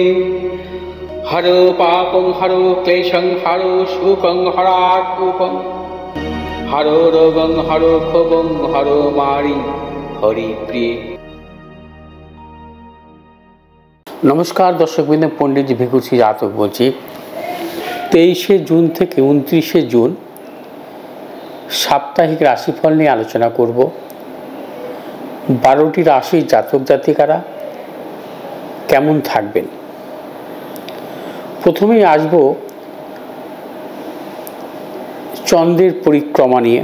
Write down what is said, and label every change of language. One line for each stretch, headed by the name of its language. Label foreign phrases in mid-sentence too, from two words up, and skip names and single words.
Sanskrit: हरो पापं हरो क्लेशं हरो शोकं हरात्मकं हरो रोगं हरो क्षोभं हरो मारि हरि प्रिय।
Bangla: নমস্কার দর্শকবৃন্দ, পণ্ডিত ভিকুসি জাতক বলছি। 23শে জুন থেকে 29শে জুন সাপ্তাহিক রাশিফল নিয়ে আলোচনা করব। 12টি রাশির জাতক জাতিকারা কেমন থাকবেন। প্রথমেই আসব চন্দ্রের পরিক্রমা নিয়ে।